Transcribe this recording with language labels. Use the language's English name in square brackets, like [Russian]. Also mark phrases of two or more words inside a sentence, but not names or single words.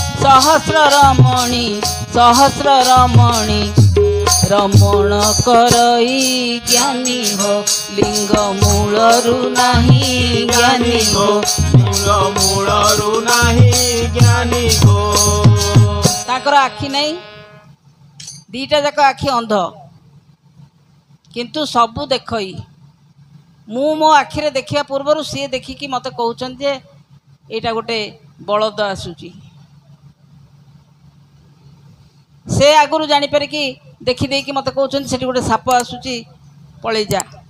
[Odia] ରମଣ କରଇ ଜ୍ଞାନୀ ହୋ ଲିଙ୍ଗ ମୂଳରୁ ନାହିଁ ଜ୍ଞାନୀ ହୋ ଲିଙ୍ଗ ମୂଳରୁ ନାହିଁ ଜ୍ଞାନୀ ହୋ ତାକର ଆଖି ନାହିଁ ଦିଟା ଯାକ ଆଖି ଅନ୍ଧ କିନ୍ତୁ ସବୁ ଦେଖଇ ମୁଁ ମୋ ଆଖିରେ ଦେଖିବା ପୂର୍ବରୁ ସିଏ ଦେଖିକି ମୋତେ କହୁଛନ୍ତି ଯେ ଏଇଟା ଗୋଟେ ବଳଦ ଆସୁଛି। ସେ ଆଗରୁ ଜାଣିପାରିକି ଦେଖିଦେଇକି ମୋତେ କହୁଛନ୍ତି ସେଠି ଗୋଟେ ସାପ ଆସୁଛି, ପଳେଇ ଯା।